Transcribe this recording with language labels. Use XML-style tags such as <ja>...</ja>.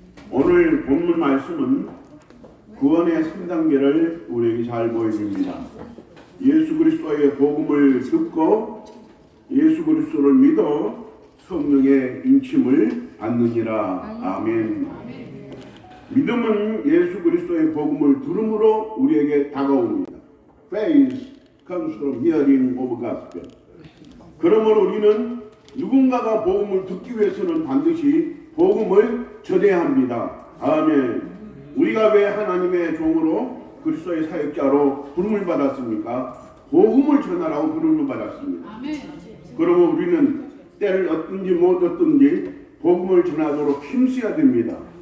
<ko>오늘 본문 말씀은 구원의 3단계를 우리에게 잘 보여줍니다. 예수 그리스도의 복음을 듣고 예수 그리스도를 믿어 성령의 인침을 받느니라. 아멘. 믿음은 예수 그리스도의 복음을 들음으로 우리에게 다가옵니다.</ko> <en>Faith comes from hearing of gospel.</en> <ko>그러므로 우리는 누군가가 복음을 듣기 위해서는 반드시 복음을 전해야 합니다. 아멘. 우리가 왜 하나님의 종으로 그리스도의 사역자로 부름을 받았습니까? 복음을 전하라고 부름을 받았습니다. 아멘. 그러면 우리는 때를 얻든지 못 얻든지 복음을 전하도록 힘써야 됩니다.</ko>